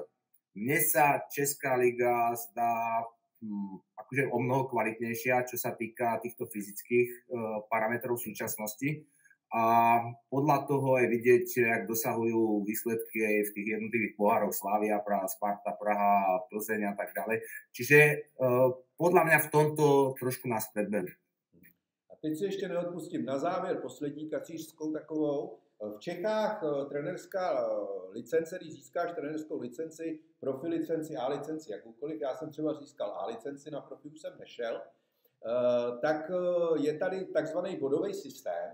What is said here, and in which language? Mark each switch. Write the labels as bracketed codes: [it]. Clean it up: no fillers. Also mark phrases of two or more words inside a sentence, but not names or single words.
[sk] Mne sa Česká liga zdá akože o mnoho kvalitnejšia, čo sa týka týchto fyzických parametrov súčasnosti. A podľa toho je vidieť, jak dosahujú výsledky aj v tých jednotlivých pohároch Slavia Praha, Sparta Praha, Plzeň a tak ďalej. Čiže podľa mňa v tomto trošku nás predbehli. [cs] A teď si ještě neodpustím na závěr poslední kacířskou takovou. V Čechách trenerská licence, když získáš trenerskou licenci, profi licenci, A licenci, jakoukoliv, já jsem třeba získal A licenci, na profi už jsem nešel, tak je tady takzvaný bodový systém.